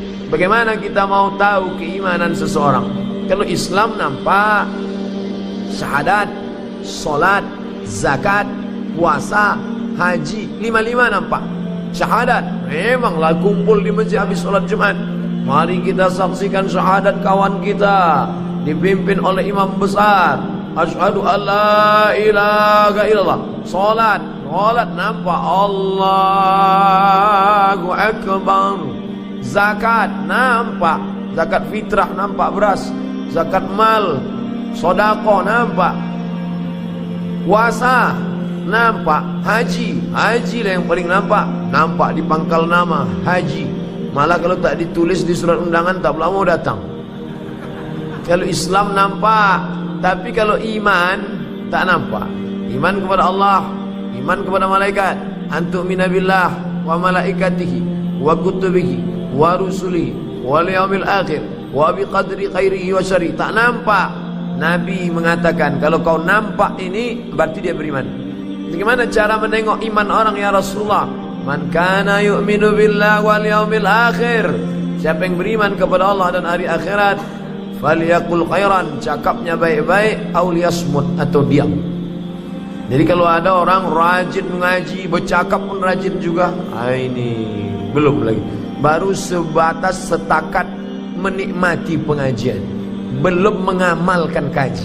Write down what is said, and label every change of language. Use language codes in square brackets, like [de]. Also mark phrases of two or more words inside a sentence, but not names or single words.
[ms] Bagaimana kita mau tahu keimanan seseorang? Kalau Islam nampak syahadat, solat, zakat, puasa, haji, lima-lima nampak. Syahadat, memanglah kumpul di masjid habis solat Jumat. Mari kita saksikan syahadat kawan kita dipimpin oleh imam besar. [ar] أشهد أن لا إله إلا الله. [ms] Salat nampak [ar] الله أكبر. [ms] Zakat nampak, zakat fitrah nampak beras, zakat mal, sedekah nampak. Puasa nampak, haji lah yang paling nampak di pangkal nama haji. Malah kalau tak ditulis di surat undangan tak mau datang. Kalau Islam nampak, tapi kalau iman tak nampak. Iman kepada Allah, iman kepada malaikat, [ar] أن تؤمن بالله وملائكته وكتبه ورسله واليوم الآخر وبالقدر خيره وشره. [ms] Tak nampak. Nabi mengatakan kalau kau nampak ini berarti dia beriman. Bagaimana cara menengok iman orang [ar] يا رسول الله? من كان يؤمن بالله واليوم الآخر. [ms] Siapa yang beriman kepada Allah dan hari akhirat, [ar] فليقل خيرا, [ms] cakapnya baik-baik, [ar] أو ليصمت, [ms] atau diam. Jadi kalau ada orang rajin mengaji, bercakap pun rajin juga, ini belum lagi. Baru sebatas setakat menikmati pengajian, belum mengamalkan kaji.